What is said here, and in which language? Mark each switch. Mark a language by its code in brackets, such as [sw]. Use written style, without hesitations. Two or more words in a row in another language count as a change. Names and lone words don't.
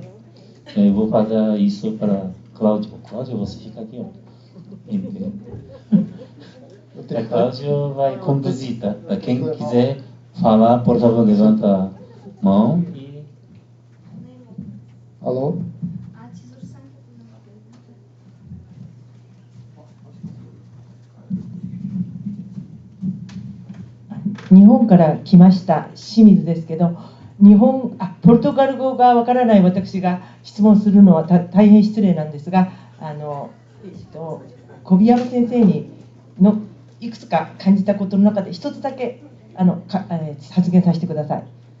[pt] Então, eu vou fazer isso para Cláudio. Cláudio, você fica aqui, ó. A Cláudio vai conduzir, tá? Quem quiser falar, por favor, levanta a mão. Alô? [ja] 日本から来ました清水ですけど、ポルトガル語がわからない私が質問するのは大変失礼なんですが、小宮山先生のいくつか感じたことの中で一つだけ発言させてください。